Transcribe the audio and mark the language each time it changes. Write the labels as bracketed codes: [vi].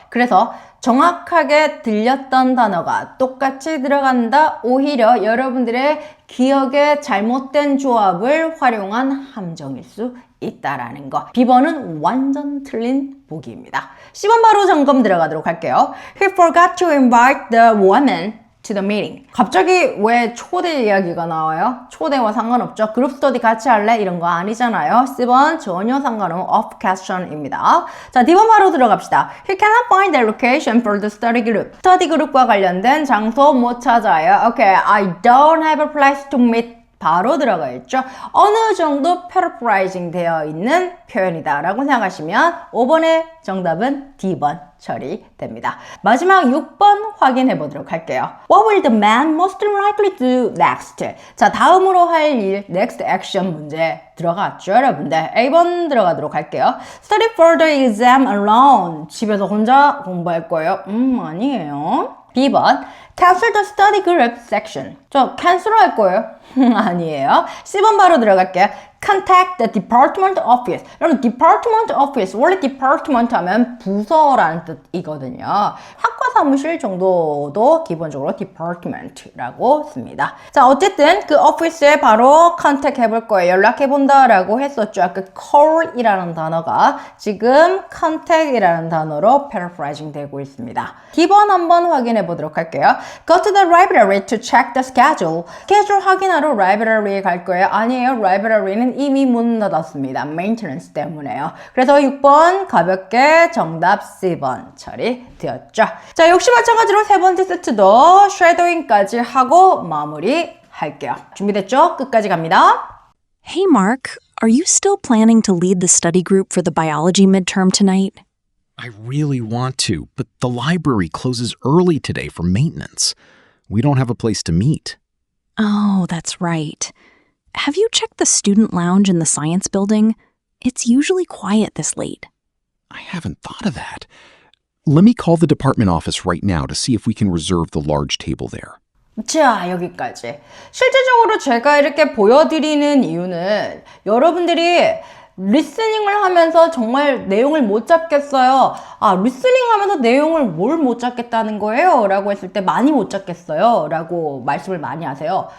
[ko] 그래서 정확하게 들렸던 단어가 똑같이 들어간다. 오히려 여러분들의 기억에 잘못된 조합을 활용한 함정일 수 있다라는 거. B번은 완전 틀린 보기입니다. C번 바로 점검 들어가도록 할게요. [en] He forgot to invite the woman to the meeting. [ko] 갑자기 왜 초대 이야기가 나와요? 초대와 상관없죠. 그룹 스터디 같이 할래? 이런 거 아니잖아요. C번 전혀 상관없는 off question입니다. 자, D번 바로 들어갑시다. [en] He cannot find the location for the study group. [ko] 스터디 그룹과 관련된 장소 못 찾아요. [en] Okay, I don't have a place to meet. [ko] 바로 들어가 있죠. 어느 정도 paraphrasing 되어 있는 표현이다 라고 생각하시면 5번의 정답은 D번 처리됩니다. 마지막 6번 확인해 보도록 할게요. [en] What will the man most likely do next? [ko] 자, 다음으로 할 일, next action 문제 들어갔죠, 여러분들. A번 들어가도록 할게요. [en] Study for the exam alone. [ko] 집에서 혼자 공부할 거예요? 아니에요. [en] B번 Cancel the study group section. [ko] 저 cancel 할 거예요? 아니에요. C번 바로 들어갈게요. [en] Contact the department office. [ko] 여러분, department office, 원래 department 하면 부서라는 뜻이거든요. 학과 사무실 정도도 기본적으로 department라고 씁니다. 자, 어쨌든 그 office에 바로 contact 해볼 거예요. 연락해본다 라고 했었죠. 아까 call이라는 단어가 지금 contact이라는 단어로 paraphrasing 되고 있습니다. D번 한번 확인해 보도록 할게요. [en] Go to the library to check the schedule. [ko] 스케줄 확인하러 library에 갈 거예요. 아니에요. library는 이미 문 닫았습니다. maintenance 때문에요. 그래서 6번 가볍게 정답 C번 처리되었죠. 자, 역시 마찬가지로 세 번째 세트도 shadowing까지 하고 마무리 할게요. 준비됐죠? 끝까지 갑니다. [en] Hey, Mark, are you still planning to lead the study group for the biology midterm tonight? I really want to, but the library closes early today for maintenance. We don't have a place to meet. Oh, that's right. Have you checked the student lounge in the science building? It's usually quiet this late. I haven't thought of that. Let me call the department office right now to see if we can reserve the large table there. [ko] 자, 여기까지. 실제적으로 제가 이렇게 보여드리는 이유는 여러분들이 리스닝을 하면서 정말 내용을 못 잡겠어요. 아, 리스닝 하면서 내용을 뭘 못 잡겠다는 거예요? 라고 했을 때 많이 못 잡겠어요? 라고 말씀을 많이 하세요.